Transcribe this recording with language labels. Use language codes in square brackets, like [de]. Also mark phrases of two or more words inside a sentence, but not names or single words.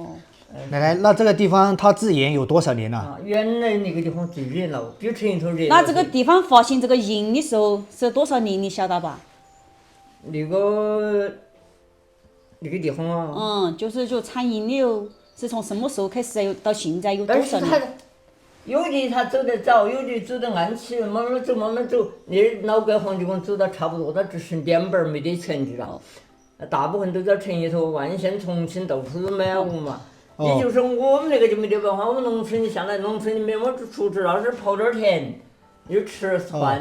[zh] 奶奶，那這個地方它治鹽有多少年了？原來那個地方最熱鬧，比城頭熱鬧。那這個地方發現這個鹽的時候是多少年？你曉得吧？那個地方啊，就產鹽的是從什麼時候開始到現在有多少年？有的他走得早，有的走得暗起，慢慢走慢慢走。那老街坊就跟走得差不多，他只剩点本沒得錢的了。大部分都在城裡頭，萬縣、重慶到處都滿屋嘛。也就是我們那個就沒得辦法，我們農村裡下來，農村裡面我出去那是跑點田，就吃飯。